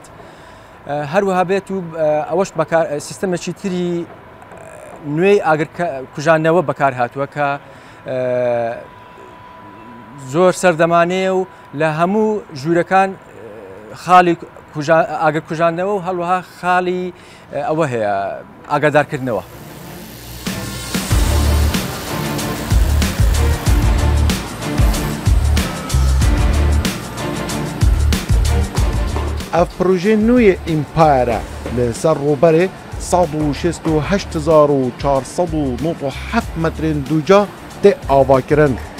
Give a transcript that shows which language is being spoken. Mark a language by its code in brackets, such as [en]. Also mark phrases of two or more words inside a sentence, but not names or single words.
[ckb] هەروەها بێت و ئەوەش سیستەمێکی تری نوێی ئاگرکوژانەوە بەکار هاتووە کە زۆر سەردەمانەیە و لە هەموو ژوورەکان خاڵی ئاگرکوژانەوە و هەڵوەها خاڵی ئەوە هەیە ئاگادارکردنەوە. [ku] اف پروژه نوی امپایره لسر روبره 168,497 مترین دوجا ده آوا کرن.